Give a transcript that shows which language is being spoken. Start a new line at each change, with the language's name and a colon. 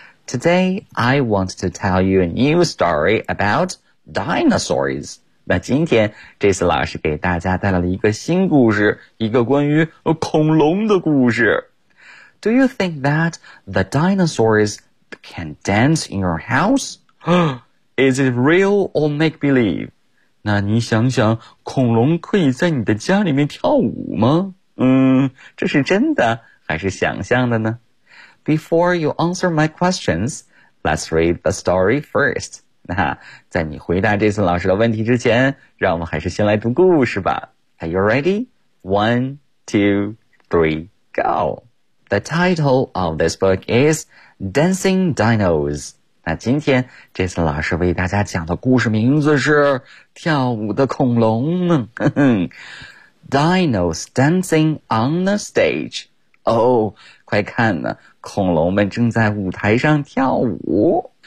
English: Today, I want to tell you a new story about dinosaurs.
Chinese: 那今天 Jason 老师给大家带来了一个新故事，一个关于恐龙的故事。
English: Do you think that the dinosaurs can dance in your house? Is it real or make-believe?
Chinese: 那你想想，恐龙可以在你的家里面跳舞吗？这是真的还是想象的呢？
English: Before you answer my questions, let's read the story first.
Chinese: 那在你回答这次老师的问题之前，让我们还是先来读故事吧。
English: Are you ready? 1, 2, 3, go! The title of this book is Dancing Dinos.
Chinese: 那今天这次老师为大家讲的故事名字是跳舞的恐龙呢。
English: Dinos dancing on the stage.
Chinese: 快看呢，恐龙们正在舞台上跳舞。